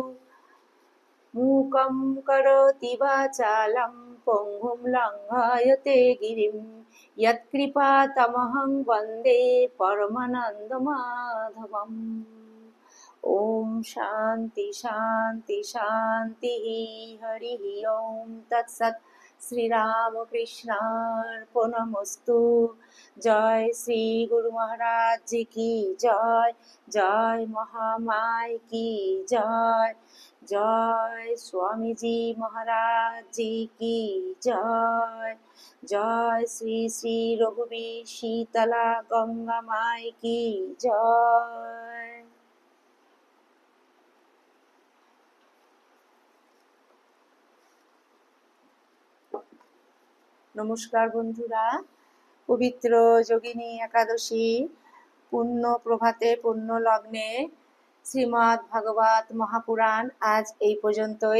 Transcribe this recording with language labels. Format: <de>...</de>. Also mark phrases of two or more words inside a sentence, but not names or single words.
<sa>मूकं करोति वाचालं पङ्गुं लङ्घयते गिरिं यत्कृपातमहं वन्दे परमानन्दमाधवम्। ॐ शान्ति शान्ति शान्तिः। हरिः ॐ तत्सत्। श्री रामकृष्णार्पणमस्तु।</sa> <hi>जय श्री गुरु महाराज जी की जय। जय महामाई की जय। जय स्वामी जी महाराज जी की जय। जय श्री श्री रघुवीर शीतला गंगा माई की जय।</hi> <bn>নমস্কার বন্ধুরা, পবিত্র যোগিনী একাদশী পুণ্য প্রভাতে পুণ্য লগ্নে শ্রীমদ্ ভাগবত মহাপুরাণ আজ এই পর্যন্তই।</bn>